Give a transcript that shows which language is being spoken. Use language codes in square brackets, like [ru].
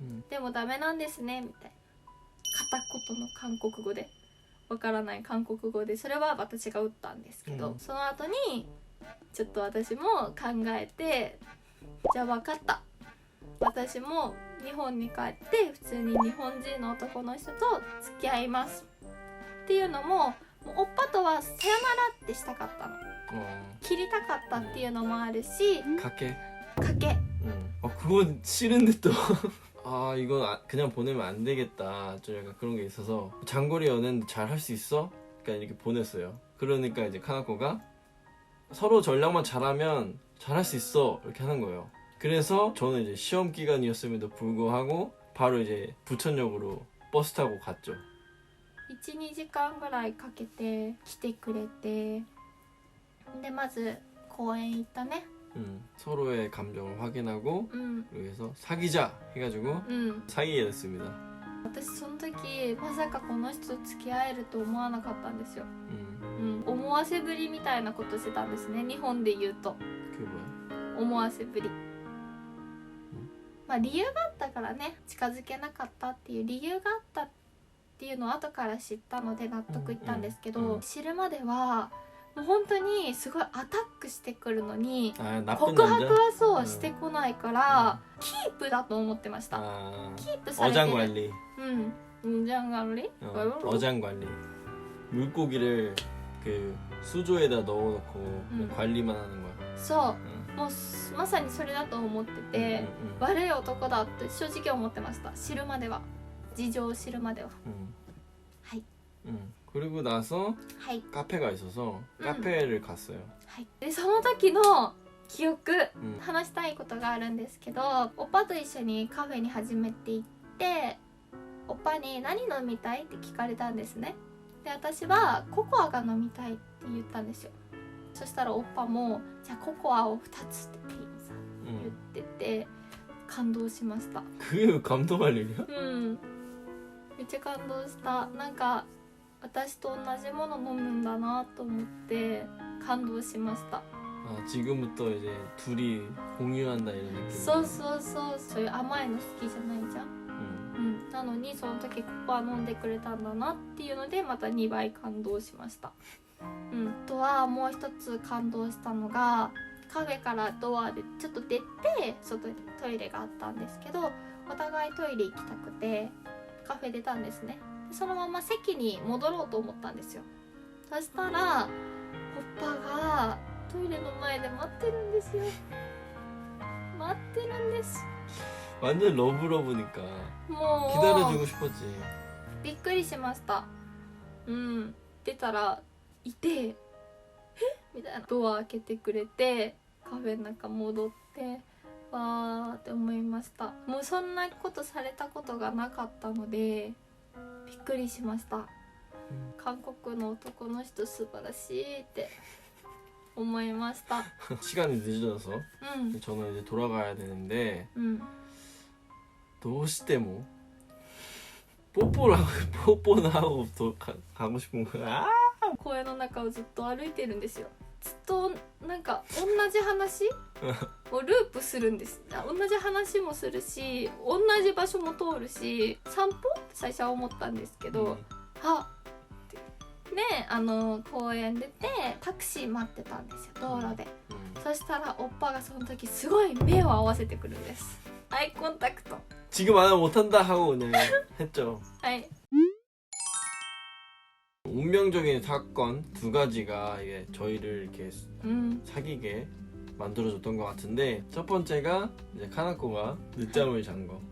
[ja] でもダメなんですねみたいな片言の韓国語で、わからない韓国語で、それは私が打ったんですけど、その後にちょっと私も考えて、じゃあ分かった、私も日本に帰って普通に日本人の男の人と付き合いますっていうのも、もうおっぱとはさよならってしたかったの、切りたかったっていうのもあるし、 [ko] 가게 [ja] 賭け、 [ko] 그건 싫은데 또 아 이건 그냥 보내면 안 되겠다, 좀 약간 그런 게 있어서 장거리 연애는 잘 할 수 있어? 그러니까 이렇게 보냈어요. 그러니까 이제 카나코가 서로 전략만 잘하면 잘할 수 있어 이렇게 하는 거예요. 그래서 저는 이제 시험 기간이었음에도 불구하고 바로 이제 부천역으로 버스 타고 갔죠. [ja] 1、2時間ぐらいかけて来てくれて、でまず公園行ったね。 [ko] 서로의 감정을 확인하고 그리고 해서 사귀자 해가지고 사귀게 됐습니다. [ja] 私その時まさかこの人と付き合えると思わなかったんですよ。思わせぶりみたいなことしてたんですね、日本で言うと。 [ko] 그게 뭐야? [ja] 思わせぶり、まあ理由があったからね、近づけなかったっていう理由があったっていうのを後から知ったので納得いったんですけど、知るまではもう本当にすごいアタックしてくるのに告白はそうしてこないから、キープだと思ってました。キープされてる。 [ko] 어장관리. 어장관리? 어장관리. 물고기를 그 수조에다 넣어놓고 관리만 하는 거야. [ja] そう、もうまさにそれだと思ってて、悪い男だって正直思ってました、知るまでは、事情を知るまでは。はい。 [ko] 그리고 나서 카페가 있어서 카페를 갔어요. [ja] でその時の記憶、うん話したいことがあるんですけど、オッパと一緒にカフェに初めて行って、オッパに何飲みたいって聞かれたんですね。で私はココアが飲みたいって言ったんですよ。そしたらオッパもじゃあココアを2つってピンさ言ってて、感動しました。 [ko] 그게 감동할 일이야? [ja] うんめっちゃ感動した。なんか私と同じもの飲むんだなと思って感動しました。 [ko] 아, 지금부터 이제 둘이 공유한다 이런 느낌. [ja] そうそうそう、そういう甘いの好きじゃないじゃん。なのにその時ココア飲んでくれたんだなっていうのでまた2倍感動しました。あとはもう一つ感動したのが、カフェからドアでちょっと出て外にトイレがあったんですけど、お互いトイレ行きたくてカフェ出たんですね。でそのまま席に戻ろうと思ったんですよ。そしたらオッパがトイレの前で待ってるんですよ。待ってるんです。 [ko] 완전 러브러브니까 [ja] もう [ko] 기다려주고 싶었지. [ja] びっくりしました。出たらいて、えみたいな、ドア開けてくれてカフェの中戻ってわーって思いました。もうそんなことされたことがなかったのでびっくりしました。韓国の男の人素晴らしいって思いました。 [ko] 시간이 늦어서 저는 이제 돌아가야 되는데 [ja] どうしても [ko] 뽀뽀는 하고 또 가고 싶은 거야. [ja] 公園の中をずっと歩いてるんですよ。ずっとなんか同じ話をループするんです。同じ話もするし同じ場所も通るし、散歩って最初は思ったんですけど、あってで公園出てタクシー待ってたんですよ、道路で。そしたらオッパがその時すごい目を合わせてくるんです。アイコンタクト。 [ko] 지금 안 하면 못한다 하고 그냥 했죠. [ja] はい。 [ko] 운명적인 사건 두 가지가 이게 저희를 이렇게 うん 사귀게 만들어줬던 것 같은데, 첫 번째가 이제 카나코가 늦잠을 잔 거,